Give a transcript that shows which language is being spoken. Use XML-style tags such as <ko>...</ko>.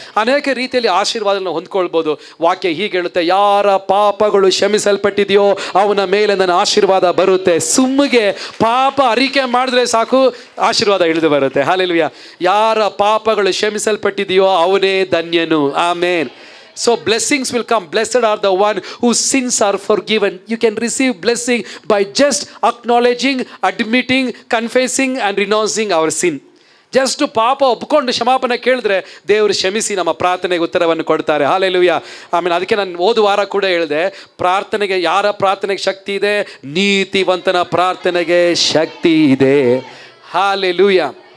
<kn>ಅನೇಕ ರೀತಿಯಲ್ಲಿ ಆಶೀರ್ವಾದನ ಹೊಂದ್ಕೊಳ್ಬೋದು. ವಾಕ್ಯ ಹೀಗೆ ಹೇಳುತ್ತೆ, ಯಾರ ಪಾಪಗಳು ಕ್ಷಮಿಸಲ್ಪಟ್ಟಿದೆಯೋ ಅವನ ಮೇಲೆ ನನ್ನ ಆಶೀರ್ವಾದ ಬರುತ್ತೆ. ಸುಮ್ಮಿಗೆ ಪಾಪ ಅರಿಕೆ ಮಾಡಿದ್ರೆ ಸಾಕು, ಆಶೀರ್ವಾದ ಇಳಿದು ಬರುತ್ತೆ. ಹಾಲೆಲೂಯಾ. ಯಾರ ಪಾಪಗಳು ಕ್ಷಮಿಸಲ್ಪಟ್ಟಿದೆಯೋ ಅವನೇ ಧನ್ಯನು.</kn> <en>ಆಮೇನ್. So blessings will come. Blessed are the one whose sins are forgiven. You can receive blessing by just acknowledging, admitting, confessing and renouncing our sin.</en> <kn>Just ಪಾಪ ಒಪ್ಕೊಂಡು ಕ್ಷಮಾಪಣೆ ಕೇಳಿದ್ರೆ ದೇವರು ಕ್ಷಮಿಸಿ ನಮ್ಮ ಪ್ರಾರ್ಥನೆಗೆ ಉತ್ತರವನ್ನು ಕೊಡ್ತಾರೆ. ಹಾಲೆಲೂಯಾ. ಅದಕ್ಕೆ ನಾನು ಹೋದ ವಾರ ಕೂಡ ಹೇಳಿದೆ, ಪ್ರಾರ್ಥನೆಗೆ, ಯಾರ ಪ್ರಾರ್ಥನೆಗೆ ಶಕ್ತಿ ಇದೆ? ನೀತಿವಂತನ ಪ್ರಾರ್ಥನೆಗೆ ಶಕ್ತಿ ಇದೆ. ಹಾಲೆಲೂಯಾ.</kn>